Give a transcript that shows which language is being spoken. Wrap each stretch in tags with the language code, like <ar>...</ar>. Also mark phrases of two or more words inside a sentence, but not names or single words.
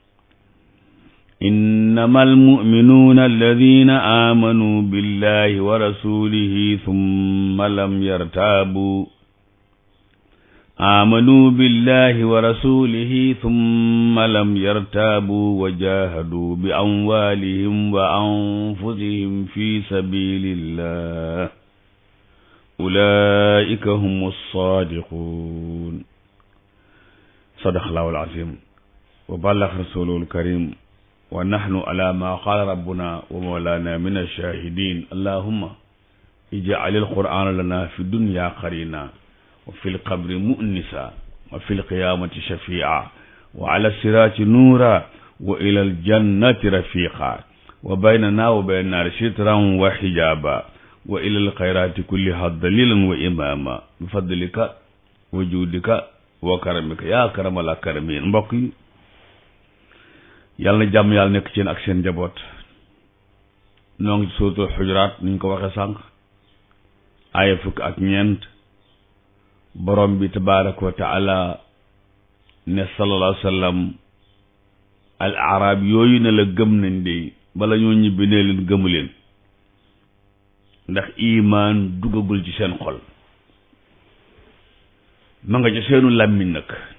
<ar>إنما المؤمنون الذين آمنوا بالله ورسوله ثم لم يرتابوا وجاهدوا بأموالهم وأنفسهم في سبيل الله أولئك هم الصادقون. صدق الله العظيم وبلغ رسوله الكريم ونحن على ما قال ربنا ومولانا من الشاهدين. اللهم اجعل القرآن لنا في الدنيا قرينا وفي القبر مؤنسا وفي القيامة شفيعا وعلى الصراط نورا وإلى الجنة رفيقا وبيننا وبين النار سترا وحجابا وإلى الخيرات كلها دليلا وإماما بفضلك وجودك وكرمك يا أكرم الأكرمين.</ar> <wo>mbokk yi, yàlla na jàmm yàlla nekk ci yéen ak seen njaboot. noo ngi ci suuratul xujuraat ni ñu ko waxee sànq aaya fukk ak ñeent. borom bi</wo> <ar>تبارك وتعالى</ar> <wo>ne</wo> <ar>صلى الله عليه وسلم الأعراب</ar> <wo>yooyu ne la gëm nañ de bala ñoo ñibbi ne leen gëmu leen ndax imaan duggagul ci seen xol, ma nga ci seenu làmmiñ nag.</wo>